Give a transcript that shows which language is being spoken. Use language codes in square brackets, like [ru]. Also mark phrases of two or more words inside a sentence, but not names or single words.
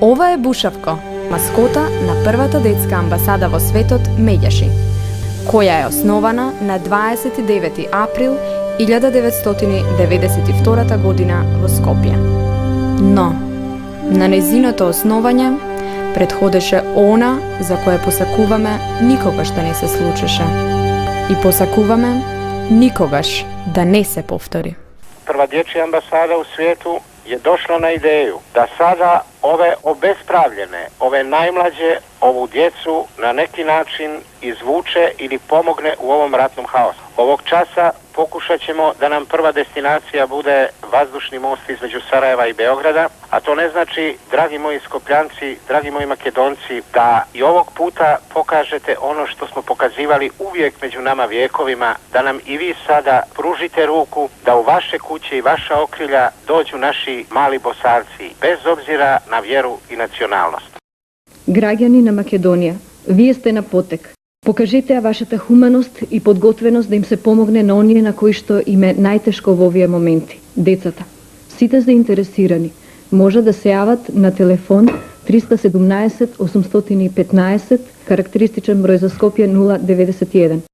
[mk] Ова е Бушавко, маскота на првата детска амбасада во светот Медјаши, која е основана на 29 април 1992 година во Скопје. Но, на нејзиното основање предходеше она за кое посакуваме никогаш да не се случеше. И посакуваме никогаш да не се повтори. [bs] Прва дječja ambasada u svijetu je došla na ideju da sada ove obespravljene, ove najmlađe, ovu djecu na neki način izvuče ili pomogne u ovom ratnom haosu. Ovog časa pokušat ćemo da nam prva destinacija bude vazdušni most između Sarajeva i Beograda, a to ne znači, dragi moji Skopljanci, dragi moji Makedonci, da i ovog puta pokažete ono što smo pokazivali uvijek među nama vjekovima, da nam i vi sada pružite ruku, da u vaše kuće i vaša okrilja dođu naši mali Bosarci, bez obzira na vjeru i nacionalnost. [mk] Граѓани на Македонија, вие сте на потек. Покажете ја вашата хуманост и подготвеност да им се помогне на оние на кои што им е најтешко во овие моменти, децата. Сите заинтересирани може да се јават на телефон 317 815, карактеристичен број за Скопје 091.